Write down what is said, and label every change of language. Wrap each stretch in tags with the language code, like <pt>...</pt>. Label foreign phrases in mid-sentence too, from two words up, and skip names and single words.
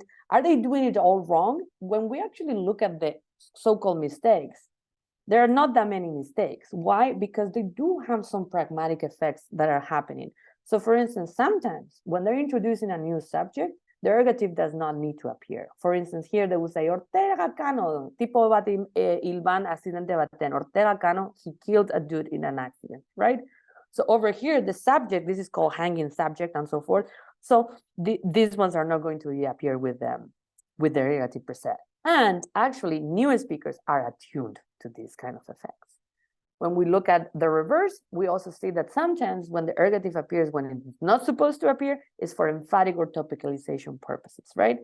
<en>Are they doing it all wrong? When we actually look at the so-called mistakes, there are not that many mistakes. Why? Because they do have some pragmatic effects that are happening. So for instance, sometimes when they're introducing a new subject, the ergative does not need to appear. For instance, here they would say,</en> <eu>Ortega Cano, tipo bat ilban accidente baten.</eu> <en>Ortega Cano, he killed a dude in an accident, right? So over here, the subject, this is called hanging subject and so forth. So these ones are not going to appear with them, with the ergative per se. And actually, new speakers are attuned to these kind of effects. When we look at the reverse, we also see that sometimes when the ergative appears when it's not supposed to appear, is for emphatic or topicalization purposes, right?</en>